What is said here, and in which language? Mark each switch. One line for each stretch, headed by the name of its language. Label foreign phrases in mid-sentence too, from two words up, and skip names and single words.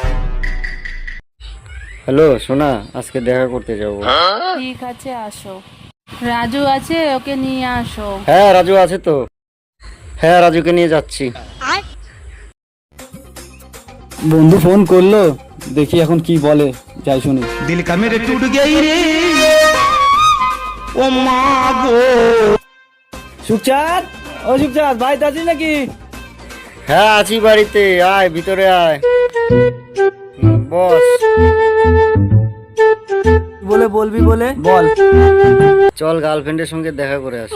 Bangla: হ্যালো সোনা, আজকে দেখা করতে যাবো। ঠিক আছে আসো। রাজু আছে, ওকে নিয়ে আসো। হ্যাঁ রাজু আছে তো। হ্যাঁ রাজুকে নিয়ে যাচ্ছি। বন্ধু ফোন করলো, দেখি এখন কি বলে, যাই শুনি।
Hindi: दिल का मेरे टूट गई रे
Bangla: ও মা গো। সুখচাঁদ, ও সুখচাঁদ ভাই, আছিস নাকি? হ্যাঁ আছি বাড়িতে, আয় ভিতরে আয়। বস। বলে বলবি বলে বল। চল গার্লফ্রেন্ডের সঙ্গে দেখা করে আসি।